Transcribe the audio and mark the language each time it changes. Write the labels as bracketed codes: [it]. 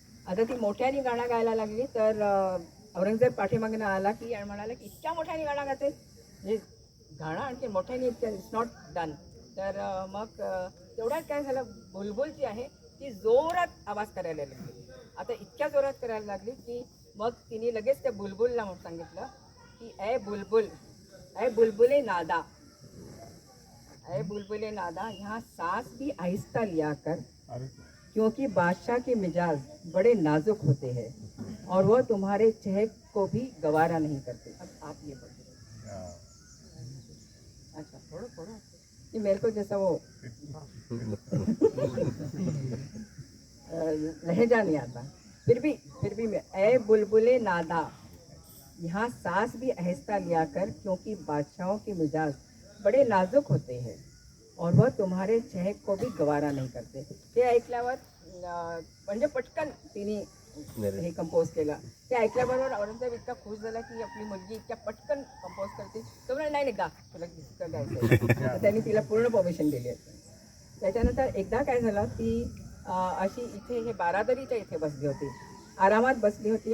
[mr] आता ती मोठ्याने गाणं गायला लागली तर औरंगजेब पाठीमागनं आला की आणि म्हणाला की इतक्या मोठ्याने गाणं गाते, म्हणजे गाणं आणखी मोठ्याने इतक्या [en] It's not done. [mr] तर मग तेवढ्यात काय झालं, बुलबुल जी आहे ती जोरात आवाज करायला लागली. आता इतक्या जोरात करायला लागली की मग तिने लगेच त्या बुलबुलला म्हणून सांगितलं की [hi] ए बुलबुल, ए बुलबुले नादा, ए बुलबुले नादा, यहाँ सांस भी आहिस्ता लिया कर, क्योंकि बादशाह के मिजाज बड़े नाजुक होते हैं और वह तुम्हारे चहक को भी गवारा नहीं करते. अब आप ये बोलिए. अच्छा थोड़ा ये मेरे को जैसा वो लहजा नहीं आता. फिर भी मैं ए बुलबुले नादा, यहाँ सांस भी आहिस्ता लिया कर, क्योंकि बादशाहों के मिजाज बड़े नाजुक होते हैं और वह तुम्हारे चहक को भी गवारा नाही करते. [mr] ते ऐकल्यावर म्हणजे पटकन तिने हे कंपोज केलं. ते ऐकल्याबरोबर औरंगजेब इतका खुश झाला की आपली मुलगी इतक्या पटकन कंपोज करते. तो म्हणे नाही गा, तुला इतकं गायचं. त्यांनी तिला पूर्ण परमिशन दिली होती. त्याच्यानंतर एकदा काय झालं, ती अशी इथे हे बारादरीच्या इथे बसली होती, आरामात बसली होती.